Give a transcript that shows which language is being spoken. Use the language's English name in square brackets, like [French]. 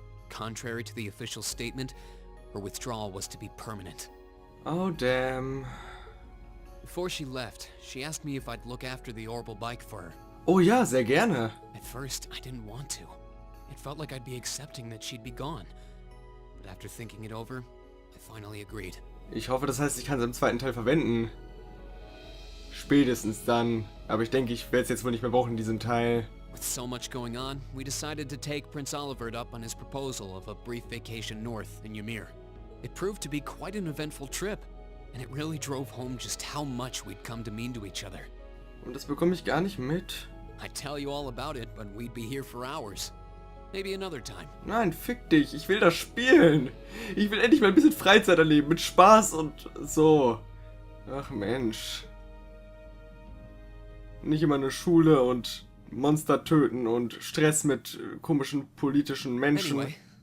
[English] Contrary to the official statement, her withdrawal was to be permanent. Oh, damn. Before she left, she asked me if I'd look after the orbital bike for her. [German] Oh ja, sehr gerne. [English] At first, I didn't want to. It felt like I'd be accepting that she'd be gone. But after thinking it over, I finally agreed. [German] Ich hoffe, das heißt, ich kann es im zweiten Teil verwenden. Spätestens dann. Aber ich denke, ich werde es jetzt wohl nicht mehr brauchen in diesem Teil. [English] With so much going on, we decided to take Prince Olivert up on his proposal of a brief vacation north in Ymir. It proved to be quite an eventful trip, and it really drove home just how much we'd come to mean to each other. [German] Und das bekomme ich gar nicht mit. [English] I'd tell you all about it, but we'd be here for hours. Maybe another time. [German] Nein, fick dich. Ich will das spielen. Ich will endlich mal ein bisschen Freizeit erleben. Mit Spaß und so. Ach Mensch. Nicht immer eine Schule und Monster töten und Stress mit komischen politischen Menschen. [English] Anyway.